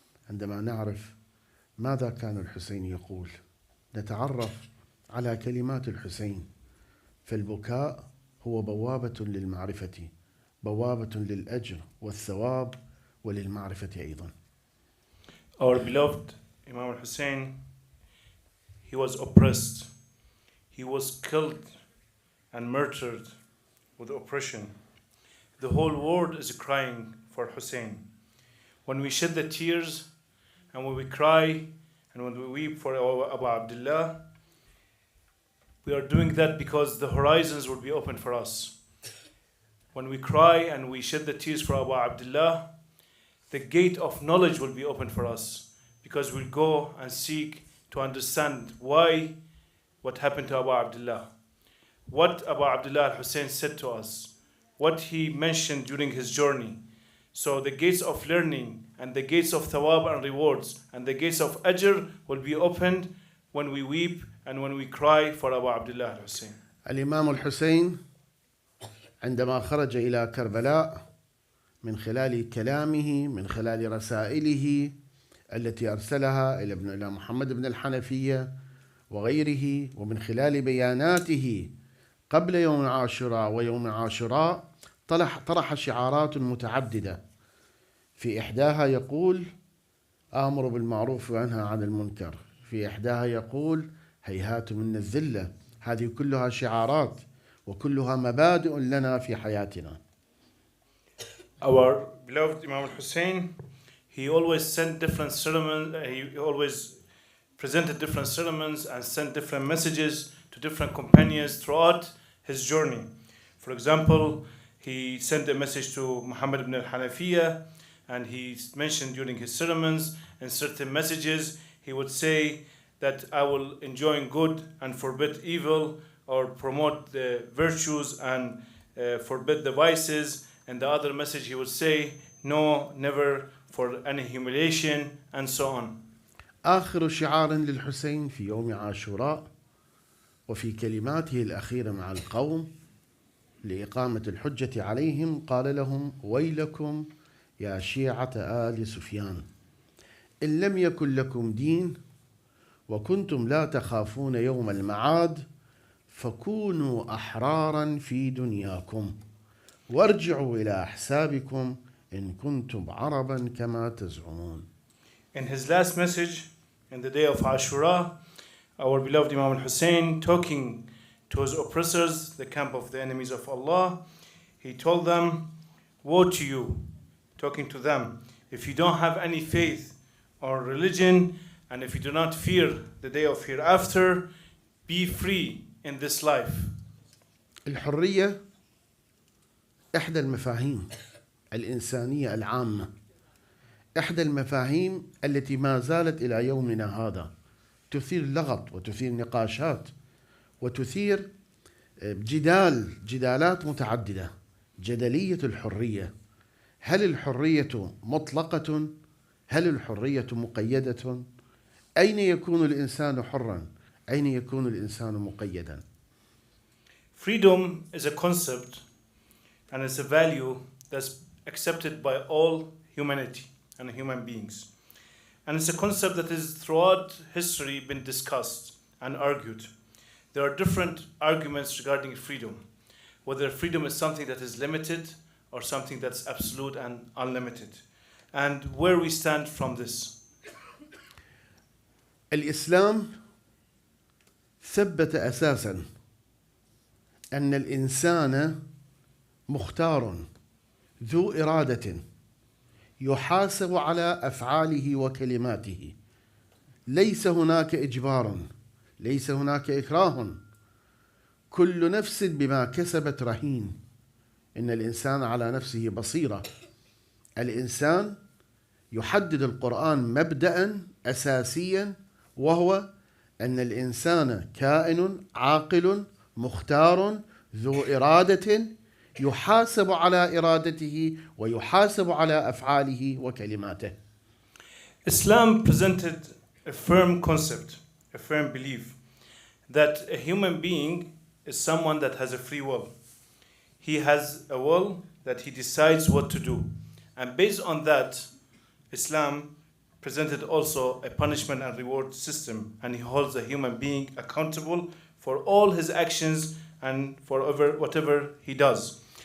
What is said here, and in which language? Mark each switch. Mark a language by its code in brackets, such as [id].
[ar] عندما نعرف ماذا كان الحسين يقول نتعرف على كلمات الحسين، فالبكاء هو بوابة للمعرفة، بوابة للأجر والثواب وللمعرفة أيضا. [en] Our beloved Imam al-Husayn, he was oppressed. He was killed and murdered with oppression. The whole world is crying for Hussein. When we shed the tears and when we cry and when we weep for Abu Abdullah, we are doing that because the horizons will be open for us. When we cry and we shed the tears for Abu Abdullah, the gate of knowledge will be open for us, because we'll go and seek to understand why, what happened to Abu Abdullah, what Abu Abdullah al-Hussein said to us, what he mentioned during his journey. So the gates of learning and the gates of thawab and rewards and the gates of ajr will be opened when we weep and when we cry for Abu Abdullah al-Hussein. [ar] الإمام الحسين عندما خرج إلى كربلاء من خلال كلامه، من خلال رسائله التي أرسلها إلى محمد بن الحنفية وغيره، ومن خلال بياناته قبل يوم عاشوراء ويوم عاشوراء، طرح شعارات متعددة. في إحداها يقول آمر بالمعروف وأنهى عن المنكر، في إحداها يقول هيهات من الذلة. هذه كلها شعارات وكلها مبادئ لنا في حياتنا. [en] Our beloved Imam al-Hussein, he always sent different sermons, he always presented different sermons and sent different messages to different companions throughout his journey. For example, he sent a message to Muhammad ibn al-Hanafiyyah, and he mentioned during his sermons and certain messages, he would say that I will enjoin good and forbid evil, or promote the virtues and forbid the vices. And the other message he would say, no, never for any humiliation, and so on. [ar] آخر شعار للحسين في يوم عاشوراء وفي كلماته الأخيرة مع القوم لإقامة الحجة عليهم قال لهم ويلكم يا شيعة آل سفيان، إن لم يكن لكم دين وكنتم لا تخافون يوم المعاد فكونوا أحرارا في دنياكم وارجعوا إلى أحسابكم إن كنتم عربا كما تزعمون. [en] In his last message, in the day of Ashura, our beloved Imam al-Hussein, talking to his oppressors, the camp of the enemies of Allah, he told them, woe to you, talking to them, if you don't have any faith or religion, and if you do not fear the day of hereafter, be free in this life. [ar] الحرية إحدى المفاهيم الإنسانية العامة إحدى المفاهيم التي ما زالت إلى يومنا هذا تثير لغط وتثير نقاشات وتثير جدالات متعددة. جدلية الحرية، هل الحرية مطلقة؟ هل الحرية مقيدة؟ أين يكون الإنسان حرا؟ أين يكون الإنسان مقيدا؟ [en] Freedom is a concept and it's a value that's accepted by all humanity and human beings. And it's a concept that is throughout history been discussed and argued. There are different arguments regarding freedom, whether freedom is something that is limited or something that's absolute and unlimited, and where we stand from this. [ar] الإسلام ثبت أساسا أن الإنسان مختار ذو إرادة يحاسب على أفعاله وكلماته. ليس هناك إجبار، ليس هناك إكراه، كل نفس بما كسبت رهين. إن الإنسان على نفسه بصيرة. الإنسان يحدد القرآن مبدأ أساسيا، وهو أن الإنسان كائن عاقل مختار ذو إرادة يحاسب على إرادته ويحاسب على أفعاله وكلماته. [en] Islam presented a firm concept, a firm belief that a human being is someone that has a free will. He has a will that he decides what to do. And based on that, Islam presented also a punishment and reward system, and he holds a human being accountable for all his actions and for whatever he does.